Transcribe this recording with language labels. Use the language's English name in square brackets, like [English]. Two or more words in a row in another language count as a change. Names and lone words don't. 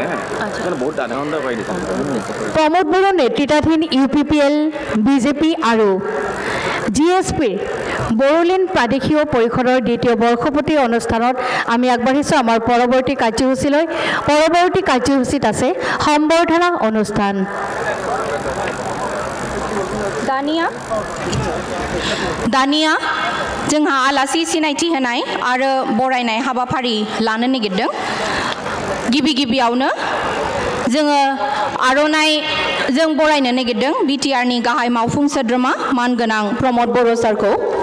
[Assamese] প্ৰমোদ বড়োৰ নেতৃত্বাধীন UPPL BJP আৰু GSPৰ বড়োলেণ্ড প্ৰাদেশিক পৰিষদৰ দ্বিতীয় বৰ্ষপূৰ্তি অনুষ্ঠানত আমি আগবাঢ়িছোঁ আমাৰ পৰৱৰ্তী কাৰ্যসূচীলৈ পৰৱৰ্তী কাৰ্যসূচীত আছে সম্বৰ্ধনা অনুষ্ঠান [Bodo] दानिया जोंहा आलासि सिनायथि होनाय आरो बरायनाय हाबाफारि लानो नागिरदों गिबि गिबियावनो जोङो आर'नाइ जों बरायनो नागिरदों BTR नि गाहाय मावफुं सोद्रोमा मानगोनां प्रमोद बर' सारखौ